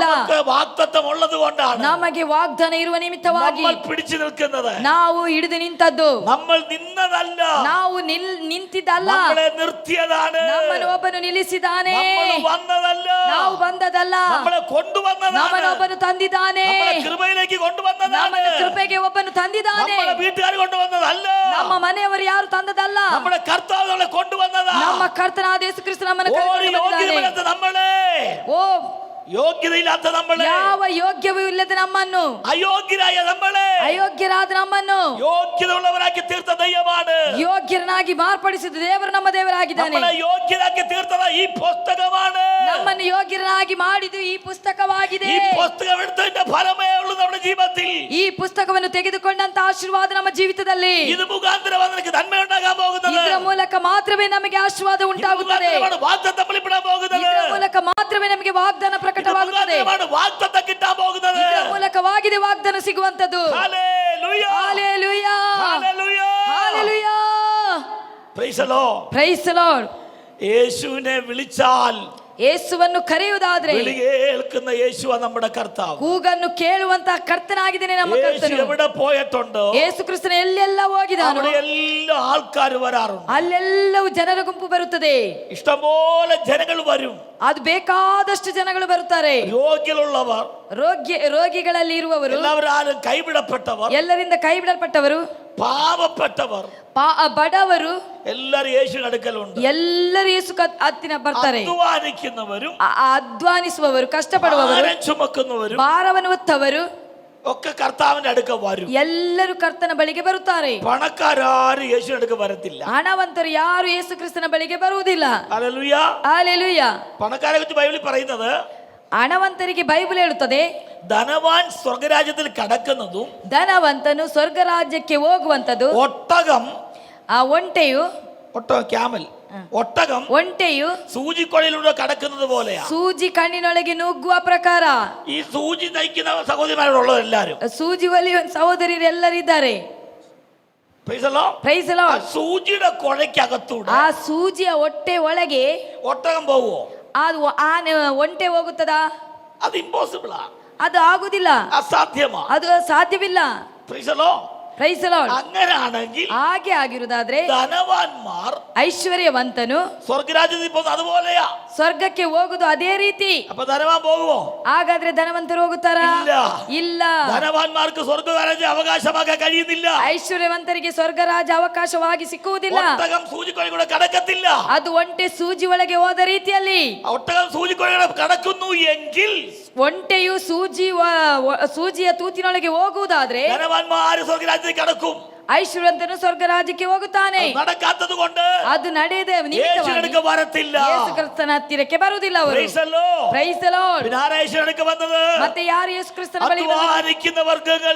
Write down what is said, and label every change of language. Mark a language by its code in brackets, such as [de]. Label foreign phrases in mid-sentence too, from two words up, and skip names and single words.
[ml] നമുക്ക് വാഗ്ദത്തം ഉള്ളത് കൊണ്ടാണ് [kn] ನಮಗೆ ವಾಗ್ದಾನ ಇರುವ ನಿಮಿತ್ತವಾಗಿ [ml] നമ്മൾ പിടിച്ചു നിൽക്കുന്നത്. [kn] ನಾವು ಹಿಡಿದು ನಿಂತದ್ದು. [ml] നമ്മൾ നിന്നതല്ല, [kn] ನಾವು ನಿಂತಿದ್ದಲ್ಲ, [ml] നമ്മളെ നിർത്തിയതാണ്. [kn] ನಮ್ಮನ್ನು ಒಬ್ಬನು ನಿಲ್ಲಿಸಿದ್ದಾನೆ. [ml] നമ്മൾ വന്നതല്ല, [kn] ನಾವು ಬಂದದಲ್ಲ, [ml] നമ്മളെ കൊണ്ടുവന്നതാണ്. [kn] ನಮ್ಮನ್ನು ಒಬ್ಬನು ತಂದಿದ್ದಾನೆ. [ml] നമ്മളെ കൃപയിലേക്ക് കൊണ്ടുവന്നതാണ്. [kn] ನಮ್ಮನ್ನು ಕೃಪೆಗೆ ಒಬ್ಬನು ತಂದಿದ್ದಾನೆ. [ml] നമ്മളെ വീട്ടുകാർ കൊണ്ടുവന്നതല്ല, [kn] ನಮ್ಮ ಮನೆಯವರು ಯಾರು ತಂದದಲ್ಲ, [ml] നമ്മുടെ കർത്താവ് നമ്മളെ കൊണ്ടുവന്നതാണ്. [kn] ನಮ್ಮ ಕರ್ತನಾದ ಯೇಸು ಕ್ರಿಸ್ತ ನಮ್ಮನ್ನು ಕರೆದುಕೊಂಡು ಬಂದಿದ್ದಾನೆ. [ml] നമ്മളെ [kn] ಓ [ml] ಯೋಗ್ಯತೆಯಿല്ലാത്ത നമ്മളെ, [kn] ಯಾವ ಯೋಗ್ಯವೂ ಇಲ್ಲದ ನಮ್ಮನ್ನು, [ml] ಅಯೋಗ್ಯರಾയ നമ്മളെ [kn] ಅಯೋಗ್ಯರಾದ ನಮ್ಮನ್ನು [ml] യോഗ്യതയുള്ളവരായി തീർത്ത ദൈവമാണ്. [kn] ಯೋಗ್ಯರನ್ನಾಗಿ ಮಾರ್ಪಡಿಸಿದ ದೇವರು ನಮ್ಮ ದೇವರಾಗಿದ್ದಾನೆ. [ml] നമ്മളെ യോഗ്യരായി തീർത്ത ഈ പുസ്തകമാണ്. [kn] ನಮ್ಮನ್ನು ಯೋಗ್ಯರನ್ನಾಗಿ ಮಾಡಿದ್ದು ಈ ಪುಸ್ತಕವಾಗಿದೆ. [ml] ഈ പുസ്തകം എടുത്തതിന്റെ ഫലമേ ഉള്ളൂ നമ്മുടെ ജീവിതത്തിൽ. [kn] ಈ ಪುಸ್ತಕವನ್ನು ತೆಗೆದುಕೊಂಡಂತ ಆಶೀರ್ವಾದ ನಮ್ಮ ಜೀವಿತದಲ್ಲಿ, [ml] ഇത് മുഖാന്തരം നിനക്ക് നന്മ ഉണ്ടാകാൻ പോകുന്നത്. [kn] ಇದರ ಮೂಲಕ ಮಾತ್ರವೇ ನಮಗೆ ಆಶೀರ್ವಾದ ಉಂಟಾಗುತ್ತದೆ. [ml] വാഗ്ദത്തം വെളിപ്പെടാൻ പോകുന്നത്. [kn] ಇದರ ಮೂಲಕ ಮಾತ್ರವೇ ನಮಗೆ ವಾಗ್ದಾನ ಪ್ರಕಟವಾಗುತ್ತದೆ. [ml] വാഗ്ദത്തം കിട്ടാൻ പോകുന്നത്. [kn] ಇದರ ಮೂಲಕವಾಗಿದೆ ವಾಗ್ದಾನ ಸಿಗುವಂತದ್ದು. [ml] ഹല്ലേലൂയ, [kn] ಹಲ್ಲೆಲೂಯಾ, [ml] ഹല്ലേലൂയ, [kn] ಹಲ್ಲೆಲೂಯಾ. [en] Praise the Lord. Praise the Lord. [ml] യേശുവിനെ വിളിച്ചാൽ, [kn] ಯೇಸುವನ್ನು ಕರೆಯುವುದಾದ್ರೆ, [ml] വിളി കേൾക്കുന്ന യേശുവാ നമ്മുടെ കർത്താവ്. [kn] ಕೂಗನ್ನು ಕೇಳುವಂತ ಕರ್ತನಾಗಿದ್ದೇನೆ ನಮ್ಮ [ml] യേശു [kn] ಕರ್ತನು. [ml] എവിടെ പോയിട്ടുണ്ടോ [kn] ಯೇಸು ಕ್ರಿಸ್ತನ ಎಲ್ಲೆಲ್ಲ ಹೋಗಿದಾನೋ [ml] അവിടെ എല്ലാ ആൾക്കാർ വരാറുണ്ട്. [kn] ಅಲ್ಲೆಲ್ಲವೂ ಜನರ ಗುಂಪು ಬರುತ್ತದೆ. [ml] ഇഷ്ടംപോലെ ജനങ്ങൾ വരും. [kn] ಅದು ಬೇಕಾದಷ್ಟು ಜನಗಳು ಬರುತ್ತಾರೆ. [ml] രോഗികളുള്ളവർ, [kn] ರೋಗಿಗಳಲ್ಲಿ ಇರುವವರು, [ml] എല്ലാവരും കൈവിടപ്പെട്ടവർ, [kn] ಎಲ್ಲರಿಂದ ಕೈ ಬಿಡಲ್ಪಟ್ಟವರು, [ml] പാവപ്പെട്ടവർ, [kn] ಬಡವರು, [ml] എല്ലാരും യേശുവിന്റെ അടുക്കലുണ്ട്. [kn] ಎಲ್ಲರೂ ಯೇಸು ಹತ್ತಿರ ಬರ್ತಾರೆ. [ml] അധ്വാനിക്കുന്നവരും, [kn] ಅಧ್ವಾನಿಸುವವರು, ಕಷ್ಟಪಡುವವರು, [ml] ഭാരം ചുമക്കുന്നവരും [kn] ಭಾರವನ್ನು ಹೊತ್ತವರು [ml] ഒക്കെ കർത്താവിന്റെ അടുക്ക വരും. [kn] ಎಲ್ಲರೂ ಕರ್ತನ ಬಳಿಗೆ ಬರುತ್ತಾರೆ. [ml] പണക്കാരും യേശുവിന്റെ അടുക്ക വരത്തില്ല. [kn] ಹಣವಂತರು ಯಾರು ಯೇಸು ಕ್ರಿಸ್ತನ ಬಳಿಗೆ ಬರುವುದಿಲ್ಲ. [ml] ഹല്ലേലൂയ. [kn] ಹಲ್ಲೆಲೂಯ. [ml] പണക്കാരെ കുറിച്ച് ബൈബിളിൽ പറയുന്നത്, [kn] ಹಣವಂತರಿಗೆ ಬೈಬಲ್ ಹೇಳುತ್ತದೆ, [ml] ധനവാൻ സ്വർഗരാജ്യത്തിൽ കടക്കുന്നതും [kn] ಧನವಂತನು ಸ್ವರ್ಗ ರಾಜ್ಯಕ್ಕೆ ಹೋಗುವಂತದ್ದು, [ml] ഒട്ടകം, [kn] ಆ ಒಂಟೆಯು, [ml] ക്യാമൽ, ഒട്ടകം [kn] ಒಂಟೆಯು [ml] സൂചിക്കൊഴയിലൂടെ കടക്കുന്നത് പോലെയാ. [kn] ಸೂಜಿ ಕಣ್ಣಿನೊಳಗೆ ನುಗ್ಗುವ ಪ್ರಕಾರ. [ml] ഈ സൂചി നയിക്കുന്ന സഹോദരിമാരോടുള്ളത് എല്ലാരും, [kn] ಸೂಜಿ ಒಲಿಯುವ ಸಹೋದರಿಯರು ಎಲ್ಲರಿದ್ದಾರೆ. [en] Praise the Lord. Praise the Lord. [ml] സൂചിയുടെ കുഴയ്ക്കകത്തൂടെ [kn] ಆ ಸೂಜಿಯ ಹೊಟ್ಟೆ ಒಳಗೆ [ml] ഒട്ടകം പോവോ? [kn] ಅದು ಆನೆ ಒಂಟೆ ಹೋಗುತ್ತದಾ? [ml] അത് ഇമ്പോസിബിളാ, [kn] ಅದು ಆಗುದಿಲ್ಲ, [ml] അസാധ്യമാ. [kn] ಅದು ಸಾಧ್ಯವಿಲ್ಲ. [en] Praise the Lord. Praise the Lord. [ml] അങ്ങനെയാണെങ്കിൽ [kn] ಹಾಗೆ ಆಗಿರುವುದಾದ್ರೆ [ml] ധനവാന്മാർ [kn] ಐಶ್ವರ್ಯವಂತನು [ml] സ്വർഗരാജ്യത്തിൽ പോകുന്നത് അതുപോലെയാ. [kn] ಸ್ವರ್ಗಕ್ಕೆ ಹೋಗುದು ಅದೇ ರೀತಿ. [ml] അപ്പൊ ധനവാൻ പോകുമോ? [kn] ಹಾಗಾದ್ರೆ ಧನವಂತರು ಹೋಗುತ್ತಾರಾ? [ml] ഇല്ല. [kn] ಇಲ್ಲ. [ml] ധനവാന്മാർക്ക് സ്വർഗരാജ്യം അവകാശമാക്കാൻ കഴിയുന്നില്ല. [kn] ಐಶ್ವರ್ಯವಂತರಿಗೆ ಸ್ವರ್ಗ ರಾಜ ಅವಕಾಶವಾಗಿ ಸಿಕ್ಕುವುದಿಲ್ಲ. [ml] ഒട്ടകം സൂചിക്കൊഴി കടക്കത്തില്ല. [kn] ಅದು ಒಂಟೆ ಸೂಜಿ ಒಳಗೆ ಹೋದ ರೀತಿಯಲ್ಲಿ, [ml] ഒട്ടകം സൂചിക്കൊഴി കടക്കുന്നു എങ്കിൽ [kn] ಒಂಟೆಯು ಸೂಜಿಯ ತೂತಿನೊಳಗೆ ಹೋಗುವುದಾದ್ರೆ [ml] ധനവാന്മാർ സ്വർഗരാജ്യത്തിൽ കടക്കും. [kn] ಐಶ್ವರ್ಯವಂತನು ಸ್ವರ್ಗ ರಾಜ್ಯಕ್ಕೆ ಹೋಗುತ್ತಾನೆ. [ml] നടക്കാത്തത് കൊണ്ട് [kn] ಅದು ನಡೆಯದೆ [ml] യേശുവിനടുക്ക വരത്തില്ല. [kn] ಯೇಸು ಕ್ರಿಸ್ತನ ಹತ್ತಿರಕ್ಕೆ ಬರುವುದಿಲ್ಲ ಅವರು. [en] Praise the Lord. Praise the Lord. [ml] പിന്നെ ആരാ യേശുവിനടുക്ക വന്നത്? [kn] ಮತ್ತೆ ಯಾರು ಯೇಸು ಕ್ರಿಸ್ತನ ಬಳಿಗೆ ಬಂದರು? [ml] അധ്വാനിക്കുന്ന വർഗ്ഗങ്ങൾ,